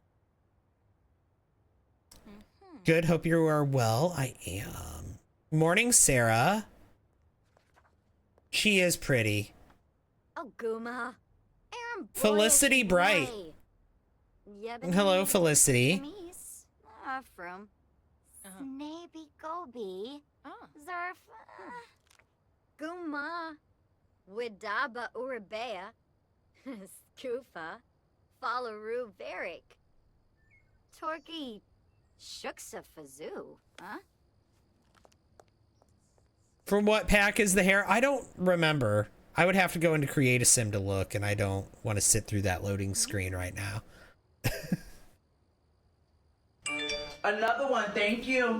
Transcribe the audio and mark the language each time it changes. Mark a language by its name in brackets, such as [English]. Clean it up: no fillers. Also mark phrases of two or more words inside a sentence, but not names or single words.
[English] Good, hope you are well. I am. Morning, Sarah. She is pretty. Oh, Guma. Aaron Felicity Bright. Hello, Felicity. From Snaby Gobi. Zarf. Guma. Widaba Urabea. Skufa. Falaru Verik. Torki. Shuksa Fazoo. Huh? From what pack is the hair? I don't remember. I would have to go into Create a Sim to look, and I don't want to sit through that loading screen right now. Another one, thank you.